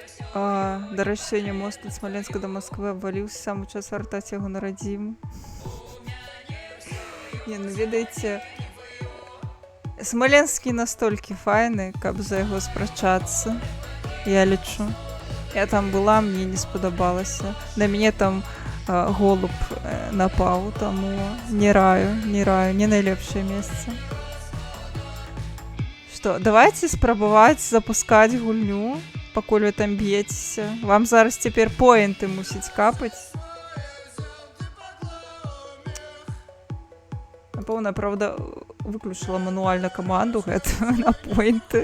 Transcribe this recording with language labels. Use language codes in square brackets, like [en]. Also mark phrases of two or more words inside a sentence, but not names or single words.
[uk] До речі, сьогодні мост від Смоленська до Москви обвалився, саме час вертати його на Радім. [be] Ні, ну ведаеце, Смоленскі настолькі файны, каб за яго спрачацца, я лічу. Я там была, мне не спадабалася. На мяне там голуб напаў, таму не раю, не найлепшае месца. Што, давайте спрабаваць запускаць гульню, пакуль вы там б'ецеся. Вам зараз цяпер поінты мусіць капаць. Напэўна, правда, выключыла мануальна каманду гэта на поінты.